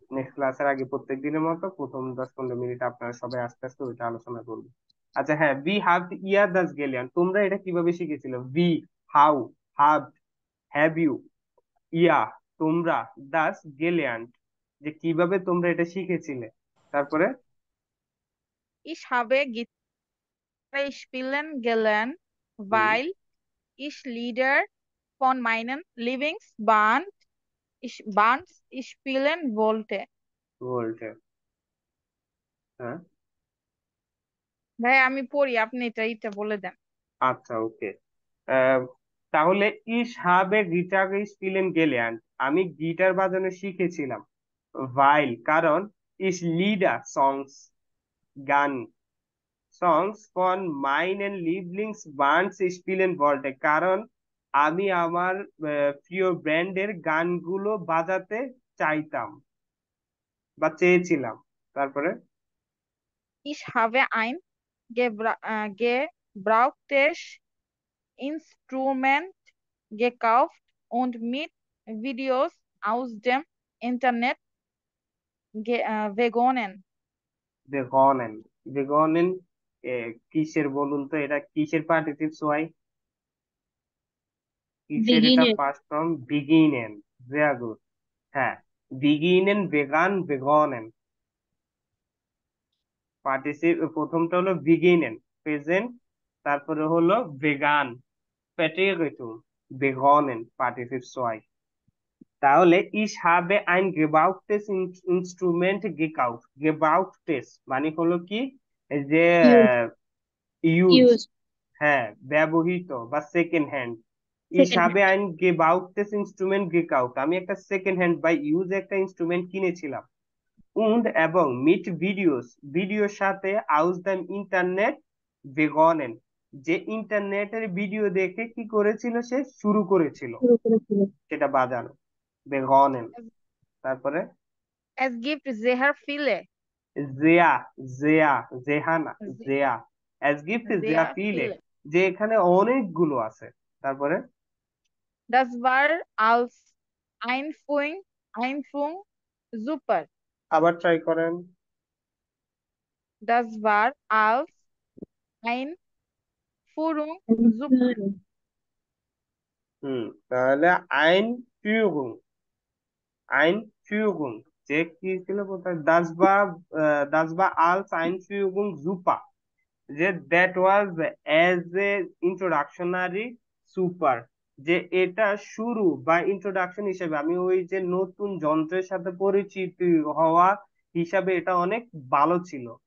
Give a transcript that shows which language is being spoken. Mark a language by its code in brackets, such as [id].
[bn] Next ক্লাসের আগে প্রত্যেক দিনের মতো প্রথম 10-15 মিনিট আপনারা সবাই আস্তে আস্তে ওইটা আলোচনা করবেন। আচ্ছা, হ্যাঁ, উই হ্যাভ ইয়ার দাস গেলিয়ান, তোমরা এটা কিভাবে শিখেছিল? উই হাউ হ্যাভ ইউ ইয়া তোমরা, দাস গেলিয়ান যে কিভাবে তোমরা এটা শিখেছিলে। তারপরে [de] Ich habe Gitarre spielen gelernt, [bn] হুম, [de] weil ich Lieder von meinen Lieblingsband Bands spielen wollte. [bn] বলতে, হ্যাঁ। ভাই আমি পড়ি, আপনি এটা বলে দেন। আচ্ছা, ওকে। তাহলে ইস হাবে গিটার স্পিলেন গেলেন, আমি গিটার বাজানো শিখেছিলাম। ভাইল কারণ, ইস লিডার সংস গান, songs [de] von meinen Lieblingsbands spielen wollte, [bn] কারণ আমি আমার প্রিয় ব্যান্ডের গানগুলো বাজাতে চাইতাম বা চেয়েছিলাম। তারপরে [de] Ich habe ein gebrauchtes Instrument gekauft und mit Videos aus dem Internet begonnen. [bn] বেগনেন, বেগনেন কিসের বলুন তো, এটা কিসের পার্টিসিপ সোয়াই? কিসের? এটা [en] Beginner. [bn] First form বিগিনেন। Very good. হ্যাঁ, বিগিনেন বেগান বেগনেন। পার্টিসিপ প্রথমটা হলো বিগিনেন প্রেজেন্ট, তারপরে হলো ভেগান প্যাটিগেটুম, বেগনেন পার্টিসিপ সোয়াই। [de] তাহলে ich habe ein gebrauchtes Instrument gekauft, gebrauchtes [bn] মানে হলো কি, এই যে [en] Use. Use, Use. [bn] হ্যাঁ, ব্যবহৃত বা second hand. ich [en] Second [de] habe [en] hand. [de] ein gebrauchtes Instrument gekauft, [bn] আমি একটা সেকেন্ড হ্যান্ড বা ইউজ একটা ইনস্ট্রুমেন্ট কিনেছিলাম। und এবং mit ভিডিওস, ভিডিওর সাথে aus dem ইন্টারনেট begonnen, যে ইন্টারনেটের ভিডিও দেখে কি করেছিল, সে শুরু করেছিল শুরু করেছিল। সেটা বাজানো, begonnen। তারপরে [de] Es gibt sehr viele. জেয়া, জেয়া, জেহানা, Se- জেয়া, as gift জেয়া Sehr ফিলে, viele. [bn] যে এখানে অনেকগুলো আছে। তারপরে [de] Das war als Einführung super. [bn] আবার ট্রাই করেন। [de] Das war als Einführung super. [bn] তাহলে আইন ফিউগুং, আইন ফিউগুং, যে কি ছিল কোথায়, দাস বা আলস আইন ফিউগুং জুপা, যে that was as a ইন্ট্রোডাকশনারি super, যে এটা শুরু বা ইন্ট্রোডাকশন হিসেবে, আমি ওই যে নতুন যন্ত্রের সাথে পরিচিত হওয়া হিসাবে এটা অনেক ভালো ছিল।